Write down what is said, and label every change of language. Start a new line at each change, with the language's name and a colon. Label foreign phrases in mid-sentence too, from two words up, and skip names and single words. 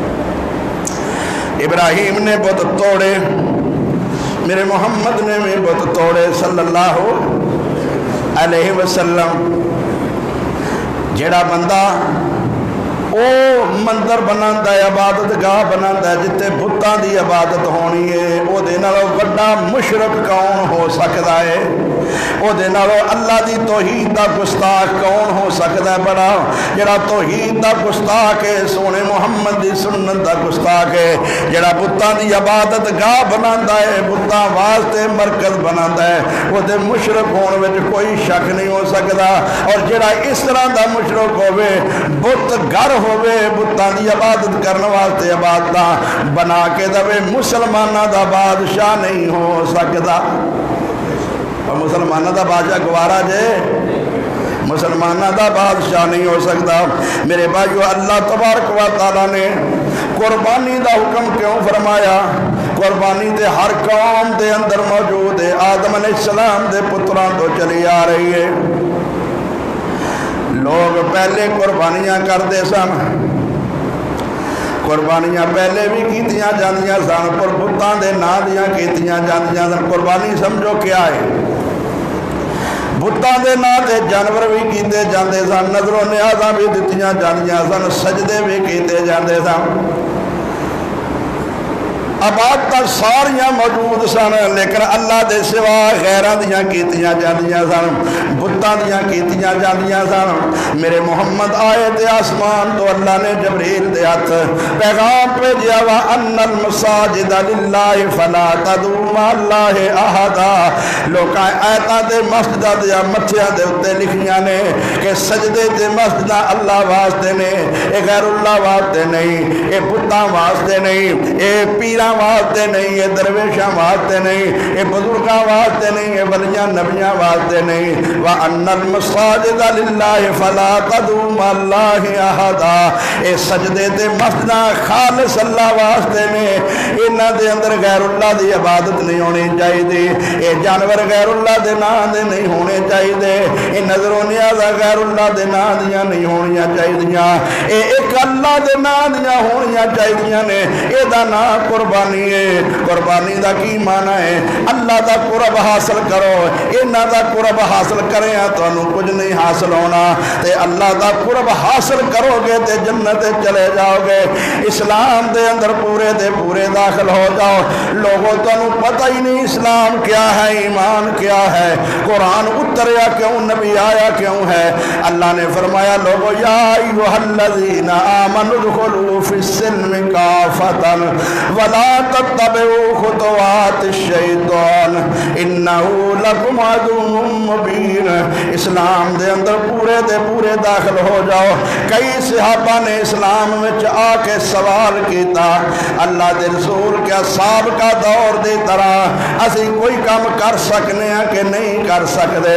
Urdu: ابراہیم نے بت توڑے، میرے محمد نے بھی بت توڑے
Arabic: صلی اللہ علیہ وسلم۔
Punjabi: جڑا بندہ او مندر بناتا ہے، عبادت گاہ بناتا ہے جتے بتاں دی عبادت ہونی ہے، او دے نالوں وڈا مشرک کون ہو سکتا ہے؟ او دے نالوں اللہ دی توحید دا گستاخ کون ہو سکتا ہے؟ بڑا جڑا توحید دا گستاخ ہے، سونے محمد دی سنت دا گستاخ ہے، جڑا بتاں دی عبادت گاہ بناتا ہے، بتاں واسطے مرکز بناتا ہے، او دے مشرک ہون وچ کوئی شک نہیں ہو سکتا۔ اور جڑا اس طرح دا مشرک ہوئے، بت گھر ہوئے، بتاں دی عبادت کرنے واسطے عبادت بنا کے دے، مسلمانہ دا بادشاہ نہیں ہو سکتا۔ اور مسلمانہ دا بادشاہ گوارا جے، مسلمانہ دا بادشاہ نہیں ہو سکتا۔ میرے بھائیو،
Arabic: اللہ تبارک و تعالیٰ
Punjabi: نے قربانی دا حکم کیوں فرمایا؟ قربانی دے ہر قوم دے اندر موجود ہے، آدم
Arabic: علیہ السلام
Punjabi: دے پتران تو چلی آ رہی ہے۔ لوگ پہلے قربانیاں کرتے سن، قربانیاں پہلے بھی کیتیاں جاندیاں سن، پر بتاں دے نا دیاں کیتیاں جاندیاں سن۔ قربانی سمجھو کیا ہے؟ بتاں دے نا تے جانور بھی کیتے جاندے سن، نظر و نیازاں بھی دتیاں جاندیاں سن، سجدے بھی کیتے جاندے سن، عبادت ساریاں موجود سن، لیکن اللہ دے سوا غیراں دیاں کیتیاں جاندیاں سن، بتاں دیاں کیتیاں جاندیاں سن۔ میرے محمد آئے تے آسمان تو اللہ نے جبریل دے ہاتھ پیغام بھیجیا،
Arabic: وَأَنَّ الْمَسَاجِدَ لِلَّهِ فَلَا تَدْعُوا مَعَ اللَّهِ أَحَدًا۔
Punjabi: لوکاں آیتاں تے مسجداں دے متھیاں دے اوتے لکھیاں نے کہ سجدے تے مسجداں اللہ واسطے نے، اے غیر اللہ واسطے نہیں، اے بتاں واسطے نہیں، اے پیراں فقیراں واسطے نہیں، یہ درویشاں واسطے نہیں، یہ بزرگاں واسطے نہیں، یہ ولیاں نبیاں واسطے نہیں۔
Arabic: وَأَنَّ الْمَسَاجِدَ لِلَّهِ فَلَا تَدْعُوا مَعَ اللَّهِ أَحَدًا،
Punjabi: اے سجدے تے مسجداں خالص اللہ واسطے نے، انہاں دے اندر غیر اللہ دی عبادت نہیں ہونی چاہیے، اے جانور غیر اللہ دے نام دے نہیں ہونے چاہیے، اے نظر و نیاز غیر اللہ دے نام دیاں نہیں ہونیاں چاہیے، اے ایک اللہ دے نام دیاں ہونیاں چاہیے نے۔ اے دا نام قربانی ہے۔ قربانی دا کی معنی ہے؟ اللہ دا قرب حاصل کرو، انہاں دا قرب حاصل کریں تو انہوں کچھ نہیں حاصل ہونا، تے اللہ دا قرب حاصل کرو گے تے جنت چلے جاؤ گے۔ اسلام دے اندر پورے دے پورے داخل ہو جاؤ۔ لوگوں تو انہوں پتہ ہی نہیں اسلام کیا ہے، ایمان کیا ہے، قرآن اتریا کیوں، نبی آیا کیوں ہے۔
Urdu: اللہ نے فرمایا لوگو
Arabic: یا ایوہ الذین آمنوا ادخلوا فی السلم کافتا ولا تتبعوا خطوات الشیطان انہ لکم عدو مبین۔
Punjabi: اسلام دے اندر پورے دے پورے داخل ہو جاؤ۔ کئی صحابہ نے اسلام میں آ کے سوال کیتا، اللہ دے رسول کیا سابقہ دور دی طرح اسی کوئی کام کر سکنے ہیں کہ نہیں کر سکتے؟